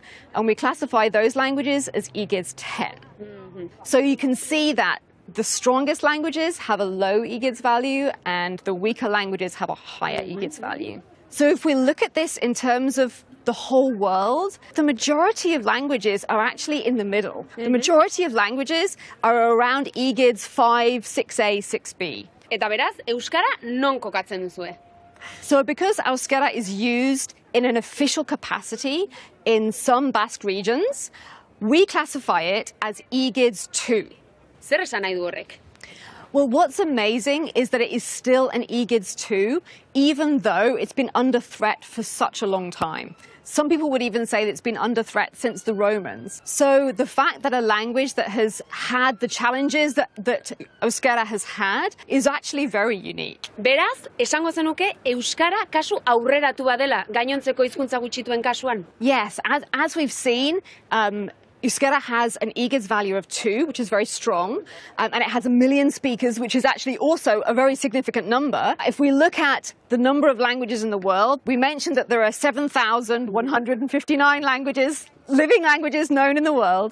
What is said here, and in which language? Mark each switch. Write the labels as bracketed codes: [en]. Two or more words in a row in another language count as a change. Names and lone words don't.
[en] And we classify those languages as EGIDS 10. So you can see that the strongest languages have a low EGIDS value and the weaker languages have a higher EGIDS value. So if we look at this in terms of the whole world, the majority of languages are actually in the middle. The majority of languages are around EGIDS 5, 6A, 6B. [eu] Eta beraz, euskara non kokatzen duzue? [en] So because euskara is used in an official capacity in some Basque regions, we classify it as EGIDS 2. [eu] Zer esan nahi du horrek? [en] Well, what's amazing is that it is still an EGIDS 2, even though it's been under threat for such a long time. Some people would even say that it's been under threat since the Romans. So the fact that a language that has had the challenges that euskara has had is actually very unique. [eu] Beraz, esango zenuke euskara kasu aurreratu badela gainontzeko hizkuntza gutxituen kasuan? [en] Yes, as we've seen, euskara has an EGIDS value of 2, which is very strong, and it has 1 million speakers, which is actually also a very significant number. If we look at the number of languages in the world, we mentioned that there are 7,159 languages, living languages known in the world.